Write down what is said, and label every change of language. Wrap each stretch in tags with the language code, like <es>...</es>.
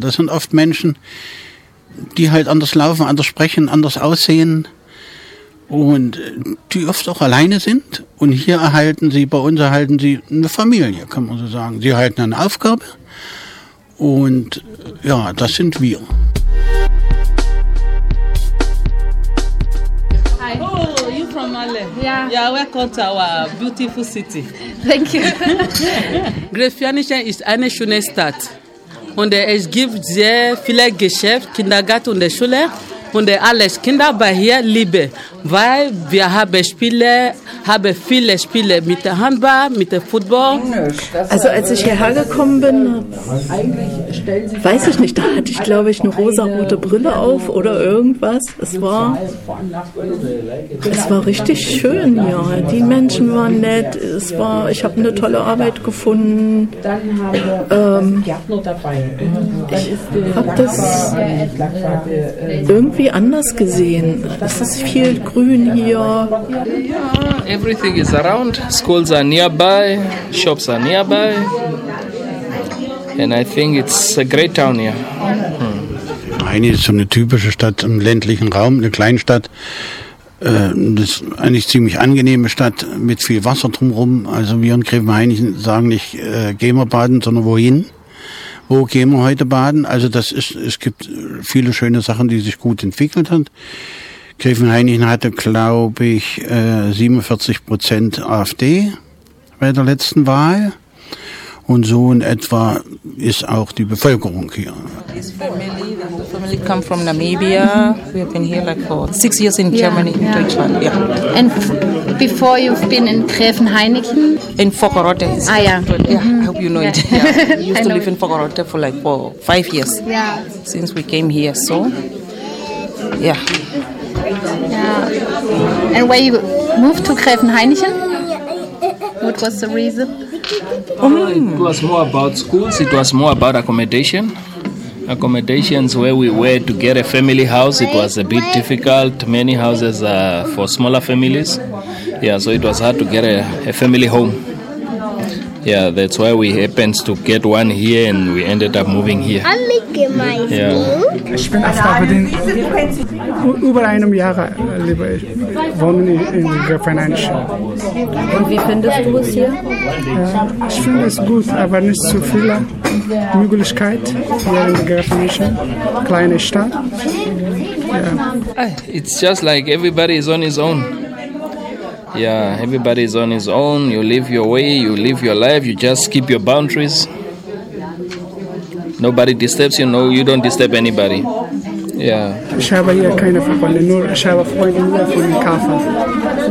<de>Das sind oft Menschen, die halt anders laufen, anders sprechen, anders aussehen und die oft auch alleine sind. Und hier erhalten sie eine Familie, kann man so sagen. Sie erhalten eine Aufgabe und ja, das sind wir.</de> <en>Yeah, welcome to our beautiful city. Thank you.</en> <de>Gräfianischen ist eine schöne Stadt. Und es gibt sehr viele Geschäfte, Kindergarten und Schule. Und alles Kinder bei hier lieben. Weil wir haben viele Spiele mit der Handball, mit dem Football. Also als ich hierher gekommen bin, weiß ich nicht, da hatte ich, glaube ich, eine rosa-rote Brille auf oder irgendwas. Es war richtig schön hier. Die Menschen waren nett. Ich habe eine tolle Arbeit gefunden. Ich habe das irgendwie anders gesehen. Es ist viel grün hier.</de> <en>Everything is around. Schools are nearby. Shops are nearby. And I think it's a great town here.</en> <de>Eine ist so eine typische Stadt im ländlichen Raum, eine Kleinstadt. Das ist eigentlich eine ziemlich angenehme Stadt mit viel Wasser drumherum. Also wir in Gräfenhainichen sagen nicht, gehen wir baden, sondern wohin? Wo gehen wir heute baden? Also es gibt viele schöne Sachen, die sich gut entwickelt haben. Gräfenhainichen hatte, glaube ich, 47% AfD bei der letzten Wahl. Und so in etwa ist auch die Bevölkerung hier.</de> <en>The family come from Namibia. We have been here like for 6 years in Germany, in Deutschland. Yeah. And before you've been in Gräfenhainichen? In Vogelrode. Ah, yeah. I hope you know it. Yeah. We used to live in Vogelrode for like for 5 years. Yeah. Since we came here, so. Yeah. Yeah. And where you moved to Gräfenhainichen? What was the reason? It was more about schools, it was more about accommodation. Accommodations where we were to get a family house, it was a bit difficult. Many houses are for smaller families. Yeah, so it was hard to get a family home. Yeah, that's why we happened to get one here and we ended up moving here. I'm making my school.</en> <de>Ich bin erst da mit den über einem Jahr lieber ich wohne in Grafenreich. Und wie findest du es hier? Ich finde es gut, aber nicht zu viel Möglichkeit hier in Grafenreich, kleine Stadt.</de> <en>Yeah. It's just like everybody is on his own. Yeah, everybody's on his own. You live your way, you live your life, you just keep your boundaries. Nobody disturbs you, no, you don't disturb anybody. Yeah.</en> <de>Ich habe hier keine Freunde, nur ich habe Freunde nur von dem Kaffee.</de>